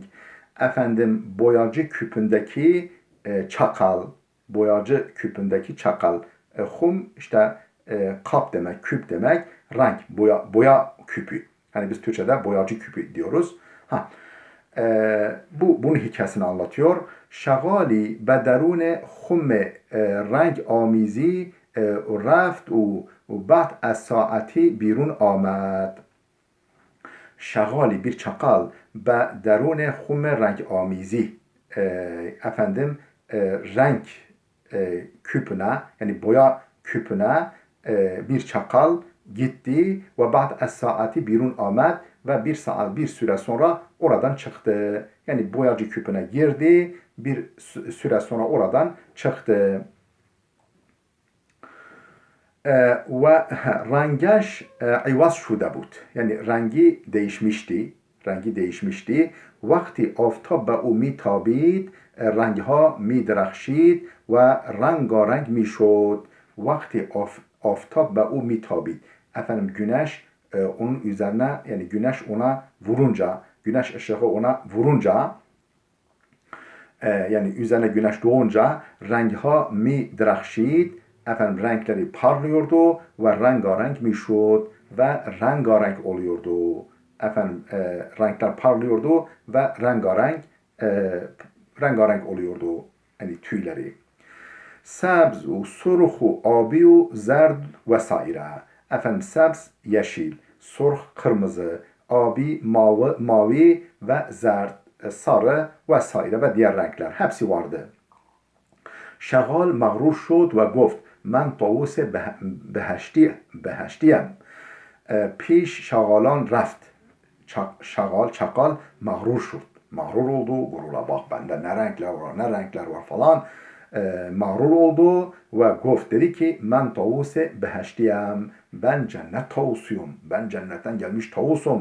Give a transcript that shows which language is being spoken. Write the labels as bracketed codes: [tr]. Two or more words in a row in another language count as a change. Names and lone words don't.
[tr] Efendim boyacı küpündeki çakal. Boyacı küpündeki çakal. Hum işte kap demek, küp demek. Rang, boya küpü. Hani biz Türkçe'de boyacı küpü diyoruz. Bunun hikayesini anlatıyor. [fa] Şagali به درون خم رنگ آمیزی رفت و بعد از ساعتی بیرون آمد. [tr] Şagali bir çakal [fa] به درون خم رنگ آمیزی [tr] efendim renk küpüne yani boya küpüne bir çakal gitti ve [fa] بعد از ساعتی بیرون آمد [tr] ve bir süre sonra oradan çıktı. Yani boyacı küpüne girdi, bir süre sonra oradan çıktı. [fa] و رنگش عوض شده بود. [tr] Yani rengi değişmişti. [fa] وقتی آفتاب به او میتابید رنگها میدرخشید و رنگارنگ میشد. وقتی آفتاب به او میتابید. [tr] Efendim güneş onun üzerine yani güneş ona vurunca, güneş ışığı ona vurunca yani üzerine güneş doğunca [fa] رنگها میدرخشید [tr] efendim renkleri parlıyordu ve [fa] رنگارنگ میشد [tr] ve rengarenk oluyordu. Efendim renkler parlıyordu ve rengarenk oluyordu. Yani tüyleri. [fa] سبز و سرخ و آبی و زرد [tr] vesaire. Efendim sebz yeşil, surh kırmızı, abi mavi ve zerd sarı vesaire ve diğer renkler hepsi vardı. [fa] شغال مغرور شد و گفت من طاووس بهشتیم. پیش شغالان رفت. Çakal مغرور شد. [tr] Mağrur oldu, gurura bak bende ne renkler var falan. Mağrur oldu ve goft dedi ki [fa] من طاووس بهشتیم, [tr] ben cennet tavusuyum, ben cennetten gelmiş tavusum.